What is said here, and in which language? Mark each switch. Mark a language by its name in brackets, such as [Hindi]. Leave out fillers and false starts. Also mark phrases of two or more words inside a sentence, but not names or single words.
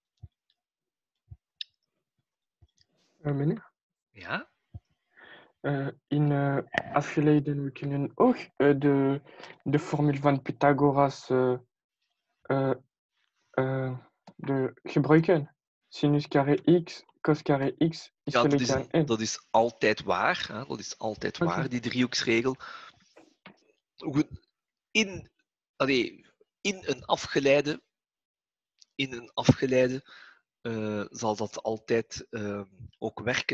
[Dutch] Meneer? Ja? In afgeleiden, we kunnen ook de formule van Pythagoras gebruiken. [French] Sinus carré x, cos carré x is [Dutch] Ja, gelijk aan 1. dat is altijd waar. Hè? Dat is altijd waar, Oké. die driehoeksregel. In een afgeleide zal dat altijd ook werken.